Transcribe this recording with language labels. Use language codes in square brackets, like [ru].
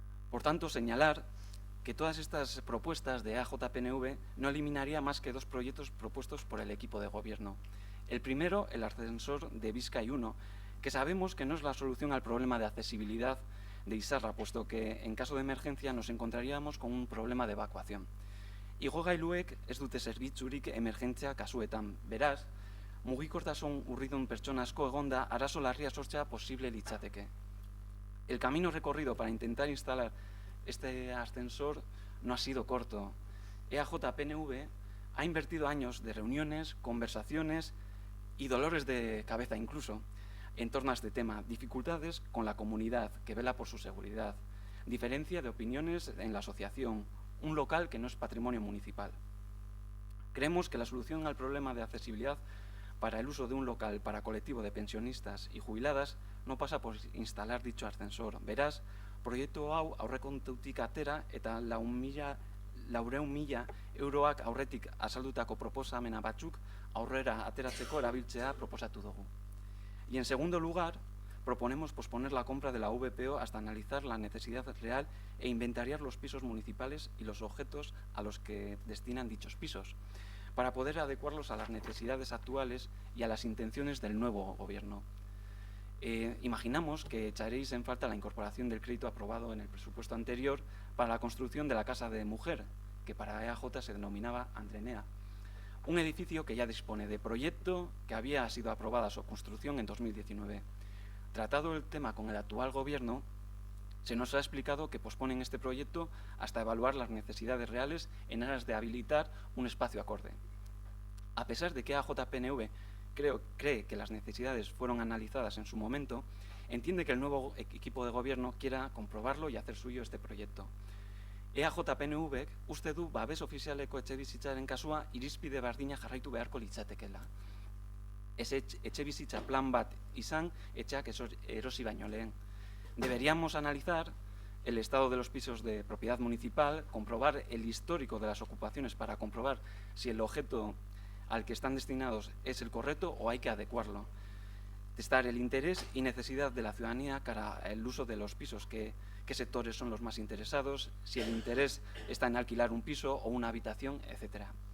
[es] Por tanto, señalar que todas estas propuestas de AJPNV no eliminaría más que 2 proyectos propuestos por el equipo de gobierno. El primero, el ascensor de Bizkai 1, que sabemos que no es la solución al problema de accesibilidad de Izarra, puesto que en caso de emergencia nos encontraríamos con un problema de evacuación. [eu] Igogailuek ez dute zerbitzurik emergentzia kasuetan, beraz, mugikortasun urridun pertsona asko egonda arazo larria sortzea posible litzateke. [es] El camino recorrido para intentar instalar este ascensor no ha sido corto. EAJ-PNV ha invertido años de reuniones, conversaciones y dolores de cabeza incluso en torno a este tema, dificultades con la comunidad que vela por su seguridad, diferencia de opiniones en la asociación, un local que no es patrimonio municipal. Creemos que la solución al problema de accesibilidad para el uso de un local para colectivo de pensionistas y jubiladas no pasa por instalar dicho ascensor. [eu] Beraz, proiektu hau aurrekontutik atera eta 400.000 euroak aurretik azaldutako proposamena batzuk aurrera ateratzeko erabiltzea proposatu dugu. [es] Y en segundo lugar, proponemos posponer la compra de la VPO hasta analizar la necesidad real e inventariar los pisos municipales y los objetos a los que destinan dichos pisos, para poder adecuarlos a las necesidades actuales y a las intenciones del nuevo gobierno. Imaginamos que echaréis en falta la incorporación del crédito aprobado en el presupuesto anterior para la construcción de la Casa de Mujer, que para EAJ se denominaba Andrenea. Un edificio que ya dispone de proyecto, que había sido aprobada su construcción en 2019. Tratado el tema con el actual gobierno, se nos ha explicado que posponen este proyecto hasta evaluar las necesidades reales en aras de habilitar un espacio acorde. A pesar de que AJPNV cree que las necesidades fueron analizadas en su momento, entiende que el nuevo equipo de gobierno quiera comprobarlo y hacer suyo este proyecto. [eu] EAJPNVek uste du babes ofizialeko etxebizitzaren kasua irizpide berdina jarraitu beharko litzatekeela. Ez etxebizitza plan bat izan etxeak erosi baino lehen. [es] Deberíamos analizar el estado de los pisos de propiedad municipal, comprobar el histórico de las ocupaciones para comprobar si el objeto al que están destinados es el correcto o hay que adecuarlo. Testar el interés y necesidad de la ciudadanía cara al uso de los pisos, qué sectores son los más interesados, si el interés está en alquilar un piso o una habitación, etc.